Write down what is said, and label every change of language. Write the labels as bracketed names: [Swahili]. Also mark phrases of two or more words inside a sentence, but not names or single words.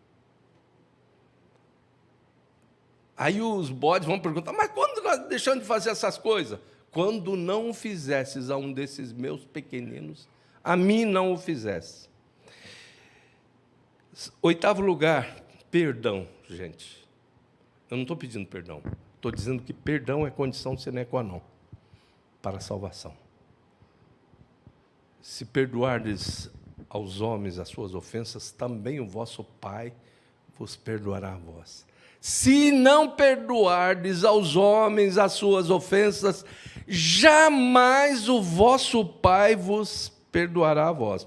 [Portuguese] Aí os bodes vão perguntar, mas quando nós deixamos de fazer essas coisas? Quando não fizesses a um desses meus pequeninos, a mim não o fizesse. 8º lugar, perdão, gente. Eu não estou pedindo perdão. Estou dizendo que perdão é condição [Latin] sine qua non [Portuguese] para a salvação. Se perdoardes aos homens as suas ofensas, também o vosso Pai vos perdoará a vós. Se não perdoardes aos homens as suas ofensas, jamais o vosso Pai vos perdoará a vós.